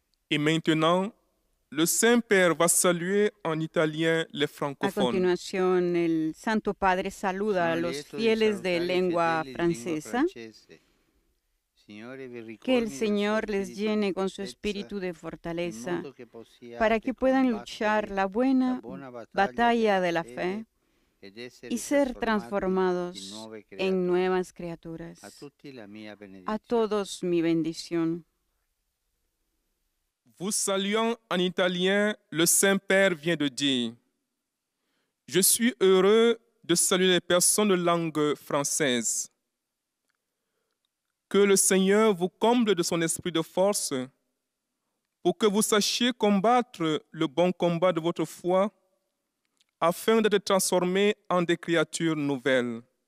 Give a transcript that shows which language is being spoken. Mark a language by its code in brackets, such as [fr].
[fr] Et maintenant, le Saint-Père va saluer en italien les [es] A [fr] francophones. [es] continuación, el Santo Padre saluda a los fieles de lengua francesa. Que el Señor les llene con su espíritu de fortaleza para que puedan luchar la buena batalla de la fe y ser transformados en nuevas criaturas. A todos mi bendición. [fr] Vous saluant en italien, le Saint-Père vient de dire: Je suis heureux de saluer les personnes de langue française. Que le Seigneur vous comble de son esprit de force pour que vous sachiez combattre le bon combat de votre foi afin d'être transformés en des créatures nouvelles.